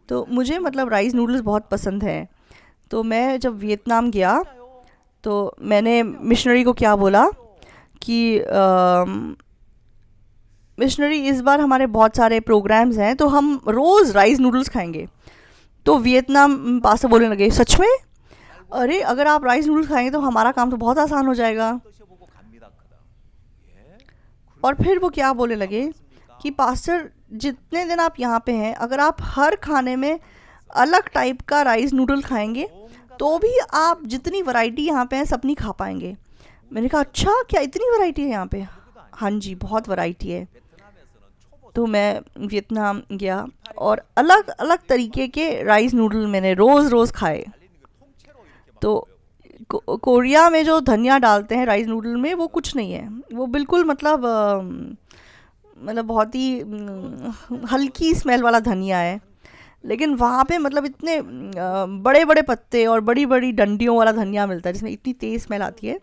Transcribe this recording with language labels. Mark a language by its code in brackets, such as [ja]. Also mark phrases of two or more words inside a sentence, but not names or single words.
[hi] तो मुझे मतलब [en] rice noodles [hi] बहुत पसंद है। तो मैं जब वियतनाम गया तो मैंने मिशनरी को क्या बोला कि मिशनरी इस बार हमारे बहुत सारे प्रोग्राम्स हैं तो हम रोज़ [en] rice noodles [hi] खाएंगे। तो वियतनाम पास्ता बोलने लगे सच में, अरे अगर आप [en] rice noodles [hi] खाएंगे तो हमारा काम तो बहुत आसान हो जाएगा। [ko] 드셔보고 갑니다. 예? [hi] और फिर वो क्या बोलने लगे कि पास्टर जितने दिन आप यहाँ पे हैं अगर आप हर खाने में अलग टाइप का [en] rice noodle [hi] खाएंगे तो भी आप जितनी वैरायटी यहाँ पे है सब नहीं खा पाएंगे। मैंने कहा अच्छा क्या इतनी वैरायटी है यहाँ पे? हाँ जी बहुत वैरायटी है। [ko] 베트남에서는 초보 [hi] तो मैं वियतनाम गया और अलग अलग तरीके के [en] rice noodle [hi] मैंने रोज़ रोज़ खाए। [ko] 달리는 그 통째로 이렇게 막 [hi] तो कोरिया में जो धनिया डालते हैं [en] rice noodle [hi] में वो कुछ नहीं है, वो बिल्कुल मतलब बहुत ही हल्की स्मेल वाला धनिया है। लेकिन वहाँ पे मतलब इतने बड़े बड़े पत्ते और बड़ी बड़ी डंडियों वाला धनिया मिलता है जिसमें इतनी तेज़ स्मेल आती है।